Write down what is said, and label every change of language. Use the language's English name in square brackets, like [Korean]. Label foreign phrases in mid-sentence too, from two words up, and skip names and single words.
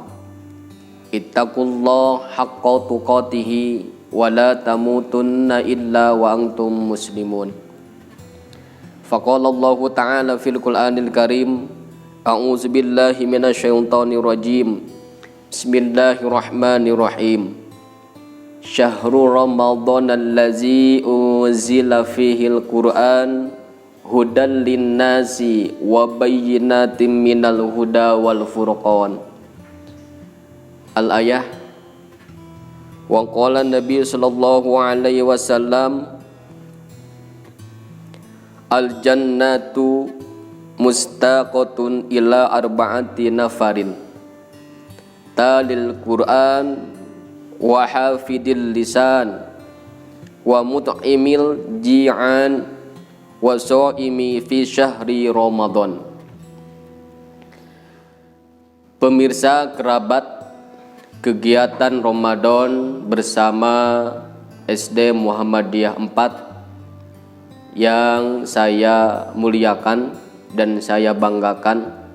[Arabic] اتقوا الله حق تقاته ولا تموتن إلا وأنتم مسلمون. فقال الله تعالى في القرآن الكريم أعوذ بالله من الشيطان الرجيم. بسم الله الرحمن الرحيم. شهر رمضان الذي أنزل فيه القرآن هدى للناس وبينات من الهدى والفرقان. الآية. وقال النبي صلى الله عليه وسلم الجنة مشتاقة إلى أربعة نفر تالي القرآن وحافظ اللسان ومطعم الجيعان وصائم في شهر رمضان. [Indonesian] Pemirsa kerabat kegiatan Ramadan bersama SD Muhammadiyah 4 yang saya muliakan dan saya banggakan.